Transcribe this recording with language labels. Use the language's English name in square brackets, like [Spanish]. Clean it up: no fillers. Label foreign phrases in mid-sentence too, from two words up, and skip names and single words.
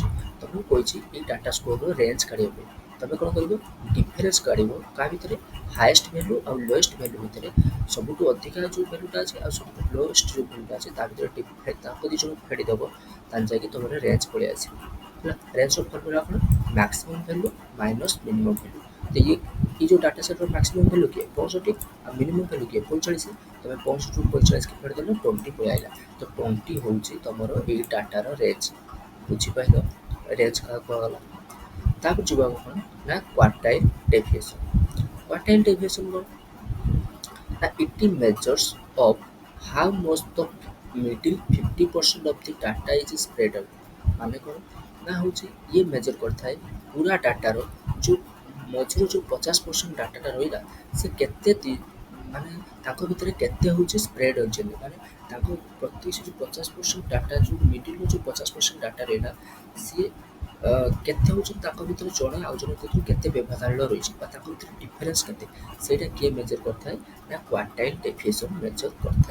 [Odia] ତ ମୁଁ କହିଛି ଏଇ ଡାଟା ସ୍କୋର୍ର ରେଞ୍ଜ କାଢ଼ିବା ପାଇଁ ତୁମେ କ'ଣ କରିବ, ଡିଫରେନ୍ସ କାଢ଼ିବ କାହା ଭିତରେ, [English] highest value [Odia] ଆଉ [English] lowest value [Odia] ଭିତରେ, ସବୁଠୁ ଅଧିକା ଯେଉଁ ଭ୍ୟାଲୁଟା ଅଛି ଆଉ ସବୁଠୁ ଲୋଏଷ୍ଟ ଯେଉଁ ଭ୍ୟାଲୁଟା ଅଛି ତା ଭିତରେ ତାକୁ ଦୁଇ ଜଣକୁ ଫେଡ଼ିଦେବ, ତାହେଲେ ଯାଇକି ତୁମର ରେଞ୍ଜ ପଳେଇ ଆସିବ। ହେଲା ରେଞ୍ଜର ଫର୍ମୁଲା କ'ଣ [English] maximum value minus minimum value. [Odia] ତ [Hindi] ये जो [Odia] डाटा सेट्ର [English] maximum value [Odia] କିଏ 65 ଆଉ [English] minimum value [Odia] କିଏ 45। ତମେ 65ରୁ 45 କି କାଟିଦେଲ 20 ପଳେଇ ଆଇଲା। ତ 20 ହେଉଛି ତମର ଏଇ ଡାଟାର ରେଞ୍ଜ। ବୁଝିପାରିଲ ରେଞ୍ଜ କାହାକୁ କୁହାଗଲା। ତାପରେ ଯିବାକୁ କ'ଣ ନା [English] quartile deviation. quartile deviation [Odia] କ'ଣ ନା [English] it measures of how much the middle 50% of the data is spread out। [Odia] ମାନେ କ'ଣ ନା ହେଉଛି ଇଏ ମେଜର କରିଥାଏ ପୁରା ଡାଟାର ଯେଉଁ ମଝିରୁ ଯେଉଁ 50% ଡାଟାଟା ରହିଲା ସେ କେତେ ମାନେ ତାଙ୍କ ଭିତରେ କେତେ ହେଉଛି ସ୍ପ୍ରେଡ୍ ହୋଇଛନ୍ତି। ମାନେ ତାଙ୍କ ପ୍ରତି ସେ ଯେଉଁ 50% ଡାଟା ଯେଉଁ ମିଡ଼ିଲରୁ ଯେଉଁ 50% ଡାଟା ରହିଲା ସିଏ କେତେ ହେଉଛନ୍ତି ତାଙ୍କ ଭିତରେ ଜଣେ ଆଉ ଜଣଙ୍କ ଭିତରୁ କେତେ ବ୍ୟବଧାନ ରହିଛି ବା ତାଙ୍କ ଭିତରେ ଡିଫରେନ୍ସ କେତେ ସେଇଟା କିଏ ମେଜର କରିଥାଏ ନା [English] quartile deviation [Odia] ମେଜର କରିଥାଏ।